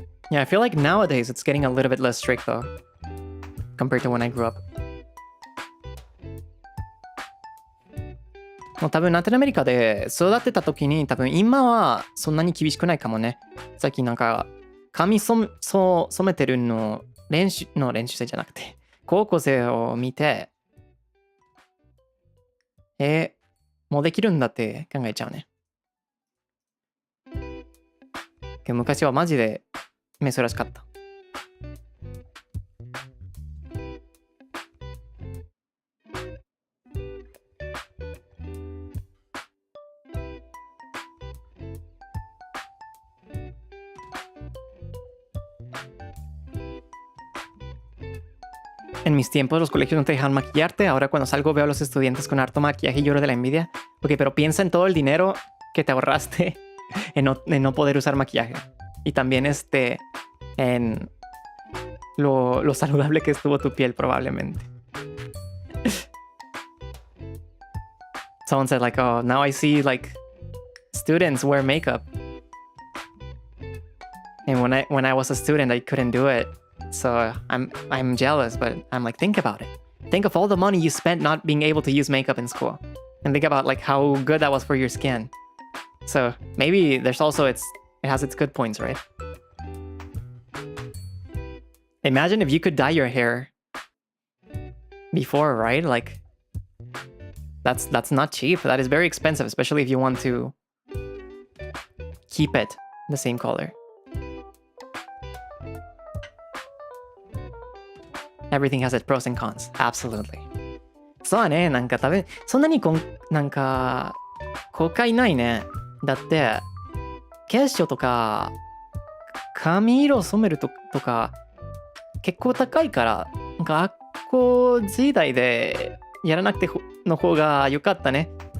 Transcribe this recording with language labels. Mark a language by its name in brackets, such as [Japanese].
[English] Yeah, I feel like nowadays it's getting a little bit less strict though, compared to when I grew up. [Japanese] もう多分ラテンアメリカで育ってた時に多分今はそんなに厳しくないかもね。さっきなんか髪染めてるの練習生じゃなくて高校生を見てもうできるんだって考えちゃうね。けど昔はマジで珍しかった。 [Spanish] En mis tiempos los colegios no te dejan maquillarte. Ahora cuando salgo veo a los estudiantes con harto maquillaje y lloro de la envidia. Ok, pero piensa en todo el dinero que te ahorraste en no poder usar maquillaje. Y también en lo saludable que estuvo tu piel probablemente. [English] Someone said like, oh, now I see like students wear makeup. And when I was a student, I couldn't do it. So I'm jealous, but I'm like, think about it. Think of all the money you spent not being able to use makeup in school. And think about like how good that was for your skin. So maybe there's also it has its good points, right? Imagine if you could dye your hair before, right? Like that's not cheap. That is very expensive, especially if you want to keep it the same color. Everything has its pros and cons. Absolutely. [Japanese] そうだね。なんか多分そんなになんか後悔ないね。だって化粧とか髪色染めるとか結構高いから、学校時代でやらなくての方が良かったね。